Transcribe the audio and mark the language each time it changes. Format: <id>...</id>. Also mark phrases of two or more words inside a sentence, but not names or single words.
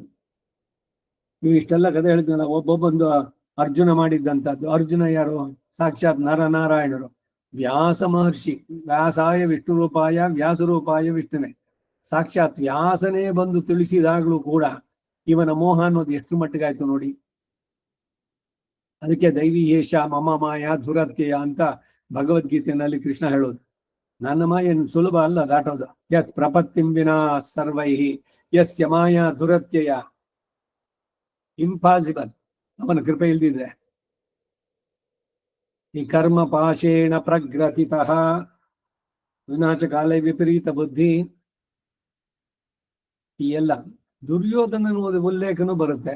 <kn>ನೀವು ಇಷ್ಟೆಲ್ಲ ಕಥೆ ಹೇಳಿದ್ನಲ್ಲ, ಒಬ್ಬೊಬ್ಬೊಂದು ಅರ್ಜುನ ಮಾಡಿದ್ದಂಥದ್ದು. ಅರ್ಜುನ ಯಾರು? ಸಾಕ್ಷಾತ್ ನರನಾರಾಯಣರು, ವ್ಯಾಸ ಮಹರ್ಷಿ.</kn> <sa>ವ್ಯಾಸಾಯ ವಿಷ್ಣು ರೂಪಾಯ ವ್ಯಾಸ ರೂಪಾಯ ವಿಷ್ಣುವೆ.</sa> <kn>ಸಾಕ್ಷಾತ್ ವ್ಯಾಸನೇ ಬಂದು ತಿಳಿಸಿದಾಗ್ಲೂ ಕೂಡ ಇವನ ಮೋಹ ಅನ್ನೋದು ಎಷ್ಟು ಮಟ್ಟಿಗಾಯ್ತು ನೋಡಿ. ಅದಕ್ಕೆ</kn> <sa>ದೈವಿ ಏಷ ಮಮ ಮಾಯ ದುರತ್ಯಯ</sa> <kn>ಅಂತ ಭಗವದ್ಗೀತೆಯಲ್ಲಿ ಕೃಷ್ಣ ಹೇಳೋದು. ನನ್ನ ಮಾಯ ಸುಲಭ ಅಲ್ಲ ದಾಟೋದು.</kn> <sa>ಯತ್ ಪ್ರಪತ್ತಿಂ ವಿನಾ ಸರ್ವೈಹಿ ಯಸ್ಯ ಮಾಯ ದುರತ್ಯಯ.</sa> <kn>ಇಂಪಾಸಿಬಲ್ ಅವನ ಕೃಪೆ ಇಲ್ದಿದ್ರೆ.</kn> <sa>ಈ ಕರ್ಮ ಪಾಶೇಣ ಪ್ರಗ್ರಥಿತಃ ವಿನಾಶ ಕಾಲೇ ವಿಪರೀತ ಬುದ್ಧಿ.</sa> <kn>ಈ ಎಲ್ಲ ದುರ್ಯೋಧನ ಉಲ್ಲೇಖನೂ ಬರುತ್ತೆ.</kn>